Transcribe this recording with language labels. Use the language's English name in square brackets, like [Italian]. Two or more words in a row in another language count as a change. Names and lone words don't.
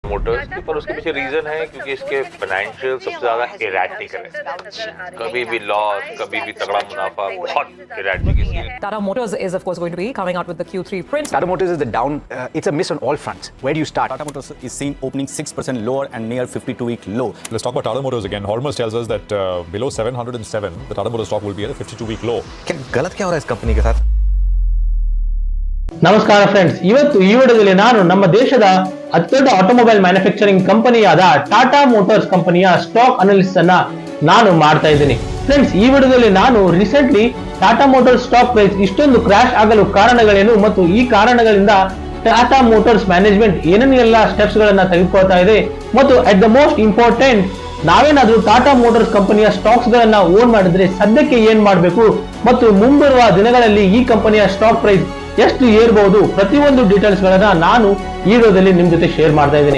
[Hindi] मोटर्स की, पर उसके पीछे रीजन है क्योंकि इसके फाइनेंशियल सबसे ज्यादा इरैटिक है, कभी भी लॉस, कभी भी तगड़ा मुनाफा, बहुत इरैटिक इसलिए। [English] Tata Motors is of course going to be coming out with the Q3 print. Tata Motors is the down, it's a miss on all fronts. Where do you start? Tata Motors is seen opening 6% lower and near 52-week low. Let's talk about Tata Motors again. Hormuz tells us that below 707, the Tata Motors stock will be at a 52-week low. [Hindi] क्या गलत क्या हो रहा है इस कंपनी के साथ? [Kannada] ನಮಸ್ಕಾರ ಫ್ರೆಂಡ್ಸ್, ಇವತ್ತು ಈ ವಿಡಿಯೋದಲ್ಲಿ ನಾನು ನಮ್ಮ ದೇಶದ ಅತ್ಯಂತ [English] automobile manufacturing [Kannada] ಕಂಪನಿಯಾದ ಟಾಟಾ ಮೋಟಾರ್ಸ್ ಕಂಪನಿಯ [English] stock analysis [Kannada] ಅನ್ನ ನಾನು ಮಾಡ್ತಾ ಇದ್ದೀನಿ. ಫ್ರೆಂಡ್ಸ್, ಈ ವಿಡಿಯೋದಲ್ಲಿ ನಾನು [English] recently Tata Motors stock price [Kannada] ಇಷ್ಟೊಂದು ಕ್ರಾಶ್ ಆಗಲು ಕಾರಣಗಳೇನು ಮತ್ತು ಈ ಕಾರಣಗಳಿಂದ ಟಾಟಾ ಮೋಟಾರ್ಸ್ ಮ್ಯಾನೇಜ್ಮೆಂಟ್ ಏನೇನೆಲ್ಲ ಸ್ಟೆಪ್ಸ್ ಗಳನ್ನ ತೆಗೆದುಕೊಳ್ತಾ ಇದೆ ಮತ್ತು [English] at the most important, [Kannada] ನಾವೇನಾದ್ರೂ ಟಾಟಾ ಮೋಟಾರ್ಸ್ ಕಂಪನಿಯ ಸ್ಟಾಕ್ಸ್ ಗಳನ್ನ ಓನ್ ಮಾಡಿದ್ರೆ ಸದ್ಯಕ್ಕೆ ಏನ್ ಮಾಡಬೇಕು ಮತ್ತು ಮುಂಬರುವ ದಿನಗಳಲ್ಲಿ ಈ ಕಂಪನಿಯ [English] stock price [Kannada] ಎಷ್ಟು ಏರ್ಬಹುದು, ಪ್ರತಿಯೊಂದು ಡೀಟೇಲ್ಸ್ ಗಳನ್ನ ನಾನು ಈ ವಿಡಿಯೋದಲ್ಲಿ ನಿಮ್ ಜೊತೆ ಶೇರ್ ಮಾಡ್ತಾ ಇದ್ದೀನಿ.